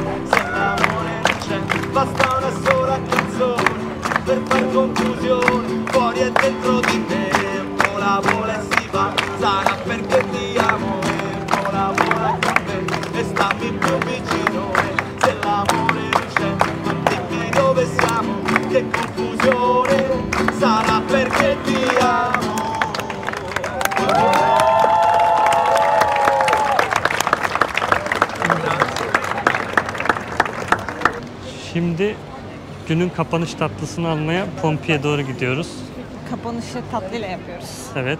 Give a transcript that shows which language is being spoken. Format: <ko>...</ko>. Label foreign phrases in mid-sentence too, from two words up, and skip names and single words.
<it>se l'amore non c'è, basta una sola canzone per far confusione, fuori e dentro di te, vola vola e si va, sarà perché ti amo e vola vola con me, e stammi più vicino, se l'amore non c'è, non dimmi dove siamo, che confusione, sarà perché ti amo.</it> <tr>Şimdi günün kapanış tatlısını almaya Pompi'ye doğru gidiyoruz. Kapanışı tatlıyla yapıyoruz. Evet.</tr>